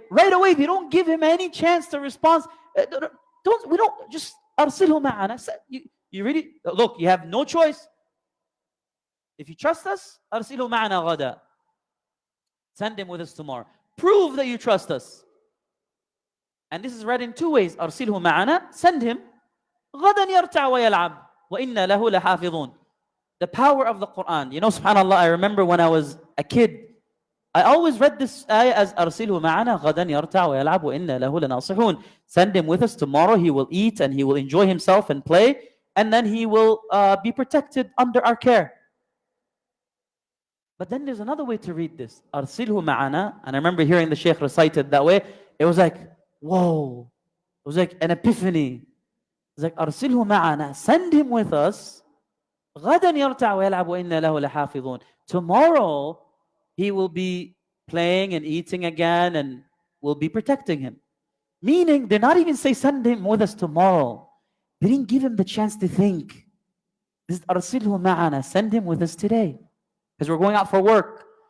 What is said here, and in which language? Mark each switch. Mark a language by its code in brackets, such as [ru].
[en] Right away, they don't give him any chance to respond. We don't just [ar] أرسله معنا. [en] You really, look, you have no choice. If you trust us, [ar] أرسله معنا غدا. [en] Send him with us tomorrow. Prove that you trust us. And this is read in two ways. [ar] أرسله معنا, [en] send him. [ar] غدا يرتع ويلعب وإنا له لحافظون. [en] The power of the Quran. You know, subhanAllah, I remember when I was a kid, I always read this ayah as [ar] أرسله معنا غدا يرتع ويلعب وإنا له لناصحون. [en] Send him with us tomorrow. He will eat and he will enjoy himself and play, and then he will be protected under our care. But then there's another way to read this. [ar] أرسله معنا, [en] and I remember hearing the Shaykh recite it that way. It was like, whoa. It was like an epiphany. It's like [ar] أرسله معنا, [en] send him with us. [ar] غدا يرتع ويلعب وإنا له لحافظون. [en] Tomorrow he will be playing and eating again, and we'll be protecting him. Meaning, they're not even say send him with us tomorrow. They didn't give him the chance to think. This is [ar] أرسله معنا, [en] send him with us today, because we're going out for work.